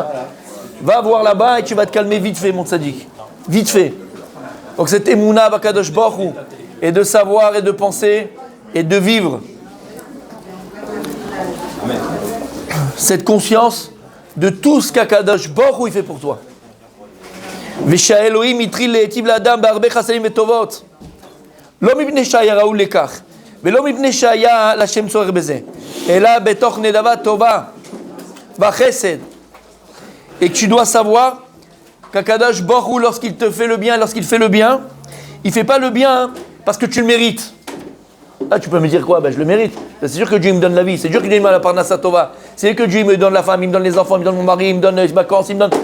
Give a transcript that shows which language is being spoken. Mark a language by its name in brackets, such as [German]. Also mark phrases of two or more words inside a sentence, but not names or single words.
[French] Va voir là-bas et tu vas te calmer vite fait, mon tzaddik. Vite fait. Donc cette [Hebrew] אמונה בקדוש ברוך הוא, [French] et de savoir et de penser et de vivre. Cette conscience de tout ce qu' [Hebrew] הקדוש ברוך הוא [French] il fait pour toi. [Hebrew] ושהאלוהים התחיל להיטיב לאדם בהרבה חסדים וטובות. לא מפני שהיה ראוי לכך, ולא מפני שהיה לשם צורך בזה, אלא בתוך נדבה טובה והחסד. [French] Et que tu dois savoir qu' [Hebrew] הקדוש ברוך הוא, [French] lorsqu'il te fait le bien, lorsqu'il fait le bien, il ne fait pas le bien parce que tu le mérites. Ah, tu peux me dire quoi? Ben, je le mérite. C'est sûr que Dieu me donne la vie, c'est sûr que Dieu me donne la [Hebrew] פרנסה טובה, [French] c'est sûr que Dieu me donne la femme, il me donne les enfants, il me donne mon mari, il me donne les vacances, il me donne...